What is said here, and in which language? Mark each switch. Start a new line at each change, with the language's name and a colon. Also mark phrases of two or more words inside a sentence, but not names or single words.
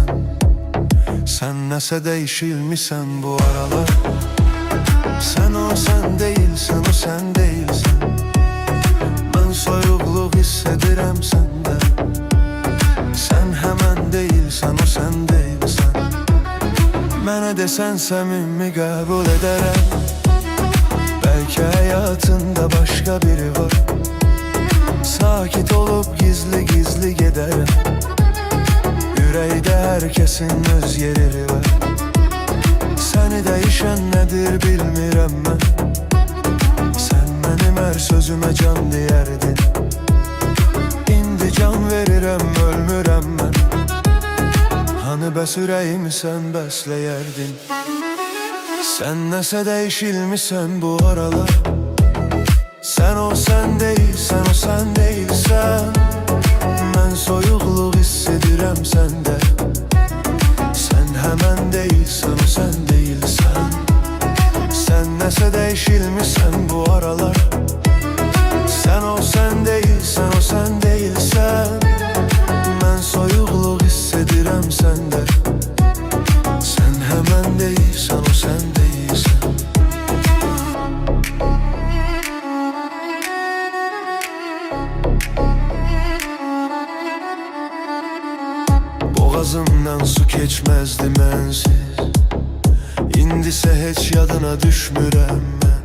Turkish: Sen nese değişilmişsen bu aralar. Sen o sen değilsen, o sen değilsen.
Azerbaijani: Ben soyuqluq hiss edirəm səndə.
Turkish: Sen hemen değilsen, o sen değilsen.
Azerbaijani: Mənə desən səmimi qəbul edərəm.
Turkish: Belki hayatında başka biri var. Sakit olup gizli gizli giderim. Yüreğde herkesin öz yeri var. Seni değişen nedir
Azerbaijani: bilmirəm mən.
Turkish: Sen benim her sözüme can diyerdin.
Azerbaijani: İndi can verirəm, ölmürəm mən. Hani bəs ürəyimi sən bəsləyərdin.
Turkish: Sen nese değişilmişsen bu aralar. Sen o sen değilsen, o sen değilsen.
Azerbaijani: Ben soyuqluq hiss edirəm səndə.
Turkish: Sen hemen değilsen, o sen değilsen. Sen nese değişilmişsen bu aralar. Sen o sen değilsen, o sen değilsen.
Azerbaijani: Ben soyuqluq hiss edirəm səndə.
Turkish: Sen hemen değilsen, o sen değilsen. Boğazımdan su keçmezdi mənsiz.
Azerbaijani: İndisə heç yadına düşmürəm mən.